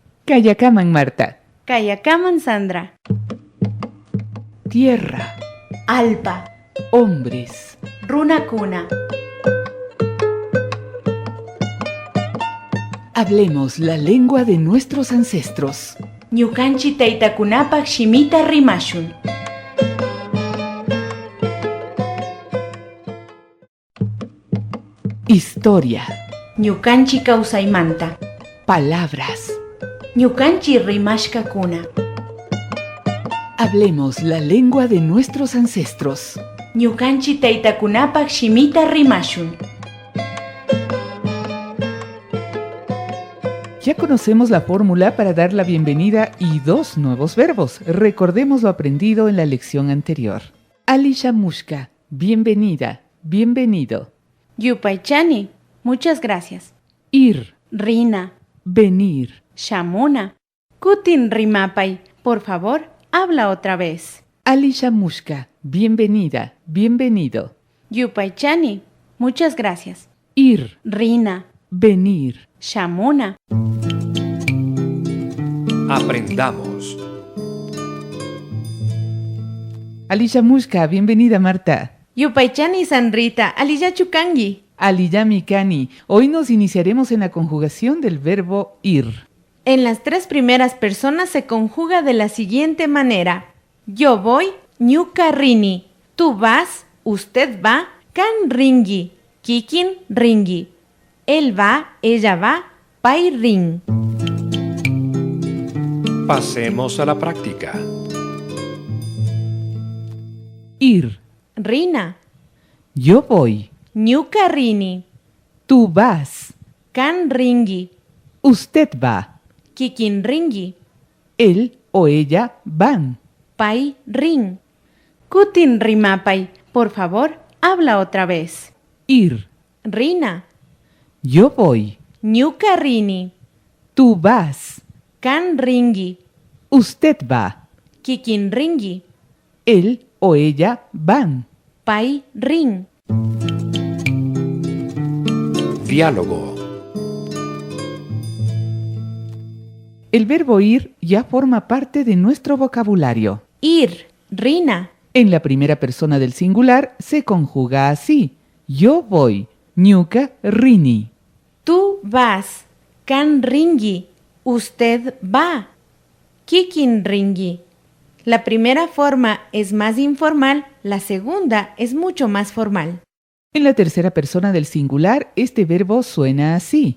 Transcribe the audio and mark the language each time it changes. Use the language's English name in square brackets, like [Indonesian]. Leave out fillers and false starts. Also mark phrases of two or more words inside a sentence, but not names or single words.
[Quechua] Kayakaman Marta. Kayakaman Sandra. [Spanish] Tierra. [Quechua] Alpa. [Spanish] Hombres. [Quechua] Runakuna. [Spanish] Hablemos la lengua de nuestros ancestros. [Quechua] Ñukanchi taytakunapak shimita rimashun. [Spanish] Historia. [Quechua] Ñukanchi kawsaymanta. [Spanish] Palabras. [Quechua] Ñukanchi rimashkakuna. [Spanish] Hablemos la lengua de nuestros ancestros. [Quechua] Ñukanchi taytakunapak shimita rimashun. [Spanish] Ya conocemos la fórmula para dar la bienvenida y 2 nuevos verbos. Recordemos lo aprendido en la lección anterior. Alishamushka, bienvenida, bienvenido. Yupaychani, muchas gracias. Ir, [Quechua] Rina, [Spanish] venir. [Quechua] shamuna. Kutin rimapay, [Spanish] por favor, habla otra vez. Alishamushka, bienvenida, bienvenido. Yupaychani, muchas gracias. Ir, [Quechua] Rina, [Spanish] venir. [Quechua] shamuna. [Spanish] Aprendamos. Alishamushka, bienvenida Marta. [Quechua] Yupaychani Sandrita, aliyachukangi. Aliyamikani, [Spanish] hoy nos iniciaremos en la conjugación del verbo ir. En las 3 primeras personas se conjuga de la siguiente manera. Yo voy, [Quechua] ñuka rini. [Spanish] Tú vas, usted va, [Quechua] kan ringi. Kikin ringi. [Spanish] Él va, ella va, [Quechua] pai ring. [Spanish] Pasemos a la práctica. Ir, [Quechua] Rina, [Spanish] yo voy. [Quechua] ñuka rini. [Spanish] Tú vas. [Quechua] Kan ringi. [Spanish] Usted va. [Quechua] Kikin ringi. [Spanish] Él o ella van. [Quechua] Pai ring. Kutin rimapay, [Spanish] por favor, habla otra vez. Ir, [Quechua] Rina, [Spanish] yo voy. [Quechua] ñuka rini. [Spanish] Tú vas. [Quechua] Kan ringi. [Spanish] Usted va. [Quechua] Kikin ringi. [Spanish] Él o ella van. [Quechua] Pai ring. [Spanish] Diálogo. El verbo ir ya forma parte de nuestro vocabulario. Ir, Rina. En la primera persona del singular se conjuga así. Yo voy. [Quechua] Ñuka rini. [Spanish] Tú vas. [Quechua] Kan ringi. [Spanish] Usted va. [Quechua] Kikin ringi. [Spanish] La primera forma es más informal, la segunda es mucho más formal. En la tercera persona del singular, este verbo suena así.